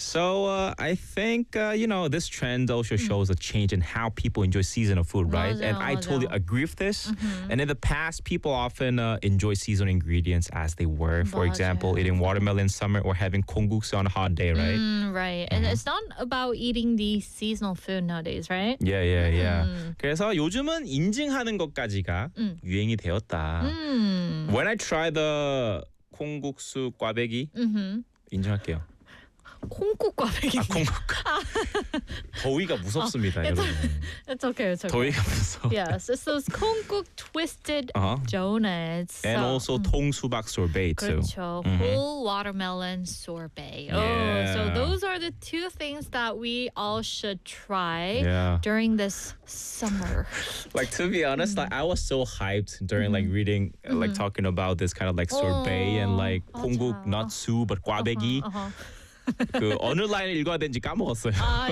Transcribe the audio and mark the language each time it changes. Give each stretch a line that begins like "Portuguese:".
English: So I think, you know, this trend also shows a change in how people enjoy seasonal food, right?
Korean: Maja,
English: and I totally agree with this. And in the past, people often enjoy seasonal ingredients as they were. For example, eating watermelon in summer or having kungguksu on a hot day, right? And it's not about eating the seasonal food nowadays, right? Yeah.
Korean: 그래서 요즘은 인증하는 것까지가 유행이 되었다.
English: When I try the 콩국수 꽈배기,
Korean: 인증할게요. 콩국꽈배기. 아, 콩국. 더위가 무섭습니다,
English: it's
Korean: 여러분.
English: It's okay, it's okay.
Korean: 더위가 무서워.
English: Yes, it's those 콩국 twisted donuts. And also 통수박 sorbet too.
Korean: 그렇죠.
English: Whole watermelon sorbet. Yeah. Oh, so those are the two things that we all should try during this summer. Like, to be honest, like, I was so hyped during like reading, like talking about this kind of like sorbet and like 콩국, not su, but 꽈배기.
Korean: 그 어느 라인을 읽어야 되는지 까먹었어요.